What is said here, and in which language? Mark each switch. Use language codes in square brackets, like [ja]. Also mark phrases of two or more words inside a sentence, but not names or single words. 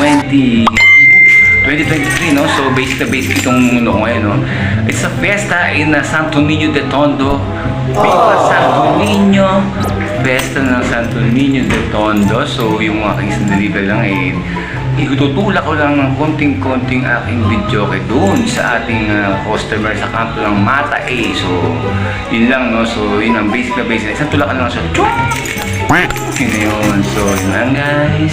[tl] 2023, no? So, basic na basic itong ano ngayon, no? [en] It's a fiesta in Santo Niño de Tondo. Viva Santo Niño! [tl] Fiesta ng Santo Niño de Tondo. So, yung aking sandali lang itutulak ko lang ng konting-konting aking video kay doon sa ating customer sa kanto ng Mata A. So, yun lang, no? So, yun ang basic na basic. Isang tulakan lang siya. Yun na yun. So, yun lang, guys.